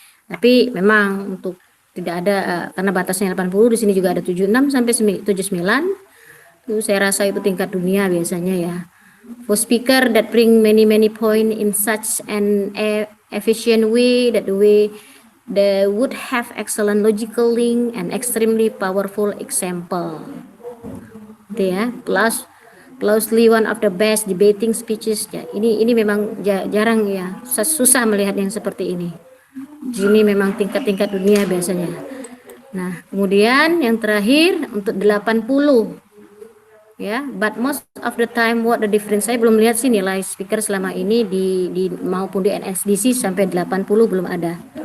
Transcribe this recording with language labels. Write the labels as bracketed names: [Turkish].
[Indonesian] Tapi memang untuk tidak ada karena batasnya 80, di sini juga ada 76 sampai 79. Itu saya rasa itu tingkat dunia biasanya ya. [English] For speaker that bring many point in such an efficient way that they would have excellent logical link and extremely powerful example. Gitu ya. Plus closely one of the best debating speeches ya. [Indonesian] Ini memang jarang ya, susah melihat yang seperti ini. Ini memang tingkat dunia biasanya. Nah, kemudian yang terakhir untuk 80 ya, [English] but most of the time what the difference, [Indonesian] saya belum lihat sih nilai speaker selama ini di maupun di NSDC sampai 80 belum ada.